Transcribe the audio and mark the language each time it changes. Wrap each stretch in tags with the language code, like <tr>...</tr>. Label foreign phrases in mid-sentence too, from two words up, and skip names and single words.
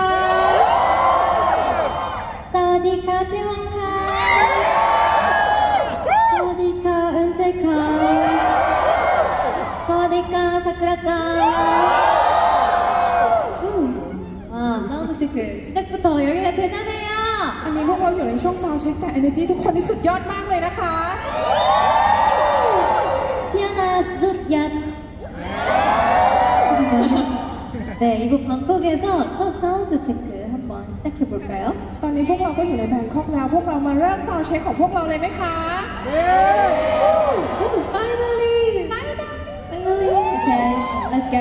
<th>สวัสดีค่ะ, 지원ค่ะ. สวัสดีค่ะ, 은채ค่ะ. สวัสดีค่ะ, 사쿠라ค่ะ.</th> <ko>사운드 체크 시작부터 열기가 대단해요.</ko> <th>อันนี้พวกเราอยู่ในช่วงซาวด์เช็คแต่ energy ทุกคนนี่สุดยอดมากเลยนะคะ 피아나 숫얏.</th> <ko>네, 이곳 방콕에서 첫 사운드 체크 한번 시작해 볼까요?</ko> <th>ตอนนี้พวกเราก็อยู่ในแบงคอกแล้วพวกเรามาเริ่มซาวด์เช็คของพวกเราเลยไหมคะ</th> <en>Finally. Okay, let's go.</en>